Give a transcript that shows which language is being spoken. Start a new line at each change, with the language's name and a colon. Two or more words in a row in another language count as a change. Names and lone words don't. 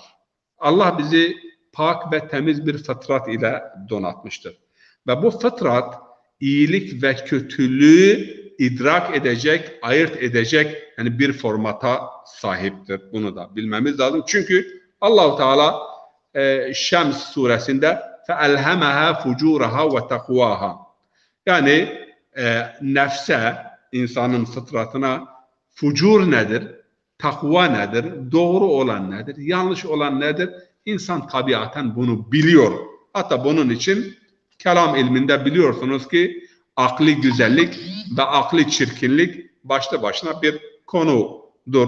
Turkish: Allah bizi pak ve temiz bir fıtrat ile donatmıştır. Ve bu fıtrat iyilik ve kötülüğü idrak edecek, ayırt edecek yani bir formata sahiptir. Bunu da bilmemiz lazım. Çünkü Allah-u Teala Şems suresinde
Arabic: فَاَلْهَمَهَا فُجُورَهَا وَتَقْوَاهَا,
Turkish: yani nefse, insanın fıtratına fucur nedir, takva nedir, doğru olan nedir, yanlış olan nedir? İnsan tabiaten bunu biliyor. Hatta bunun için kelam ilminde biliyorsunuz ki akli güzellik ve akli çirkinlik başlı başına bir konudur.